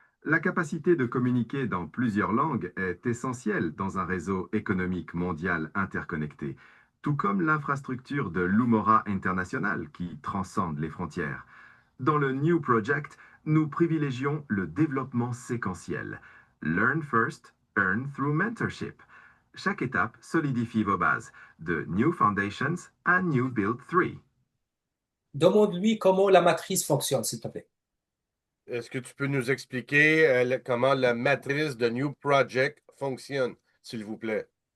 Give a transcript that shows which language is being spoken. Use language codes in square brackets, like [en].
[fr] La capacité de communiquer dans plusieurs langues est essentielle dans un réseau économique mondial interconnecté, tout comme l'infrastructure de l'Oumora International qui transcende les frontières. Dans le New Project, nous privilégions le développement séquentiel. [en] Learn first, earn through mentorship. [fr] Chaque étape solidifie vos bases, de New Foundations à New Build 3. Demande-lui comment la matrice fonctionne, s'il te plaît. Est-ce que tu peux nous expliquer comment la matrice de New Project fonctionne, s'il vous plaît?